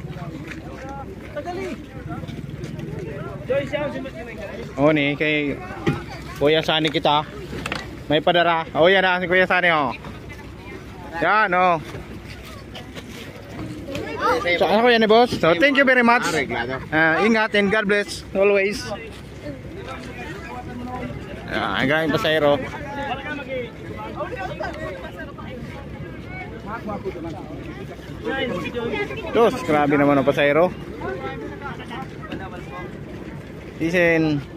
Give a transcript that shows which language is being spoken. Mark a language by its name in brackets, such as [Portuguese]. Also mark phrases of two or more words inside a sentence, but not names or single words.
[Bikol] Oh ni kay Kuya Sani kita. May padara. Oh yan na si Kuya Sani oh. Yan oh. So ako yan boss. So [English] thank you very much. Ingat and God bless always. [Filipino] Ang galing pasahero. Dos, grabe naman ang pasahero. Isin.